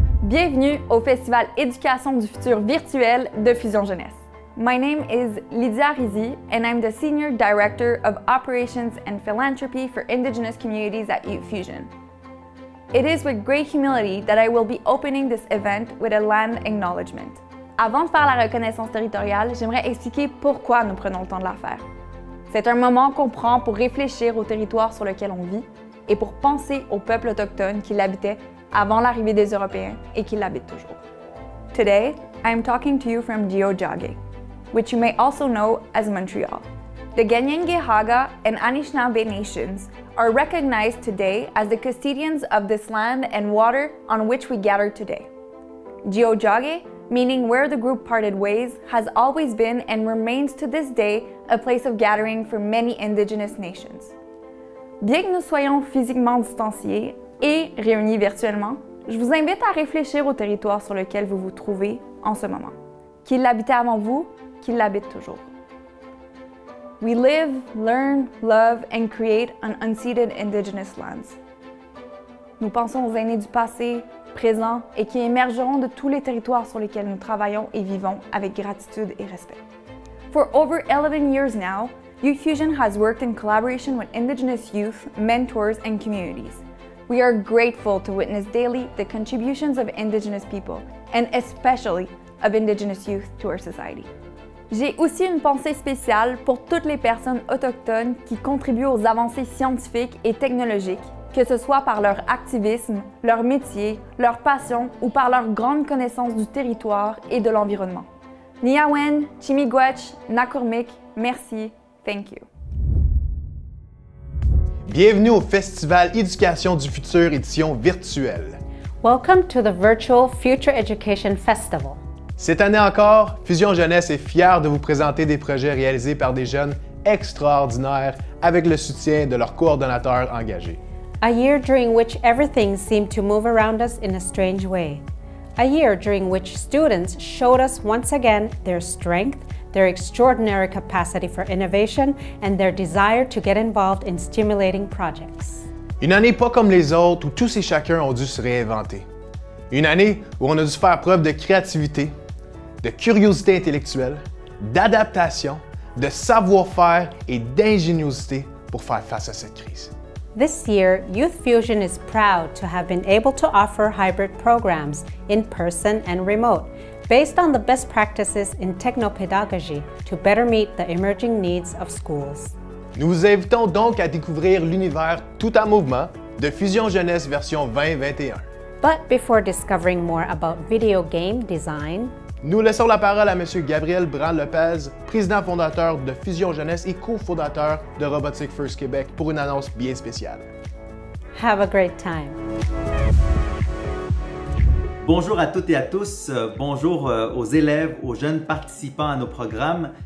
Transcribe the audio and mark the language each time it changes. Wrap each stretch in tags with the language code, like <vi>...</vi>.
<fr>Bienvenue au Festival Éducation du futur virtuel de Fusion Jeunesse.</fr> <en>My name is Lydia Rizy and I'm the Senior Director of Operations and Philanthropy for Indigenous Communities at Youth Fusion. It is with great humility that I will be opening this event with a land acknowledgement.</en> <fr>Avant de faire la reconnaissance territoriale, j'aimerais expliquer pourquoi nous prenons le temps de la faire. C'est un moment qu'on prend pour réfléchir au territoire sur lequel on vit et pour penser aux peuples autochtones qui l'habitaient avant l'arrivée des Européens et qui l'habitent toujours.</fr> <en>Today, I am talking to you from Tiohtià:ke, which you may also know as Montreal. The Kanien'kehá:ka and Anishinaabe nations are recognized today as the custodians of this land and water on which we gather today. Tiohtià:ke, meaning where the group parted ways, has always been and remains to this day a place of gathering for many Indigenous nations.</en> <fr>Bien que nous soyons physiquement distanciés et réunis virtuellement, je vous invite à réfléchir au territoire sur lequel vous vous trouvez en ce moment. Qui l'habitait avant vous, qui l'habite toujours.</fr> <en>We live, learn, love and create on unceded Indigenous lands.</en> <fr>Nous pensons aux aînés du passé, présent et qui émergeront de tous les territoires sur lesquels nous travaillons et vivons avec gratitude et respect.</fr> <en>For over 11 years now, Youth Fusion has worked in collaboration with Indigenous youth, mentors, and communities. We are grateful to witness daily the contributions of Indigenous people, and especially of Indigenous youth to our society.</en> <fr>J'ai aussi une pensée spéciale pour toutes les personnes autochtones qui contribuent aux avancées scientifiques et technologiques, que ce soit par leur activisme, leur métier, leur passion ou par leur grande connaissance du territoire et de l'environnement. Niyawen, Chimiigwech, Nakurmik, merci,</fr> <en>thank you.</en> <fr>Bienvenue au Festival Éducation du futur édition virtuelle.</fr> <en>Welcome to the virtual Future Education Festival.</en> <fr>Cette année encore, Fusion Jeunesse est fière de vous présenter des projets réalisés par des jeunes extraordinaires avec le soutien de leurs coordonnateurs engagés.</fr> <en>A year during which everything seemed to move around us in a strange way. A year during which students showed us once again their strength, their extraordinary capacity for innovation, and their desire to get involved in stimulating projects.</en> <fr>Une année pas comme les autres où tous et chacun ont dû se réinventer. Une année où on a dû faire preuve de créativité, de curiosité intellectuelle, d'adaptation, de savoir-faire et d'ingéniosité pour faire face à cette crise.</fr> <en>This year, Youth Fusion is proud to have been able to offer hybrid programs, in person and remote, based on the best practices in technopedagogy to better meet the emerging needs of schools.</en> <fr>Nous vous invitons donc à découvrir l'univers tout en mouvement de Fusion Jeunesse version 2021.</fr> <en>But before discovering more about video game design,</en> <fr>nous laissons la parole à M. Gabriel Brand-Lopez, président fondateur de Fusion Jeunesse et cofondateur de Robotic First Québec, pour une annonce bien spéciale.</fr> <en>Have a great time.</en> <fr>Bonjour à toutes et à tous, bonjour aux élèves, aux jeunes participants à nos programmes.</fr>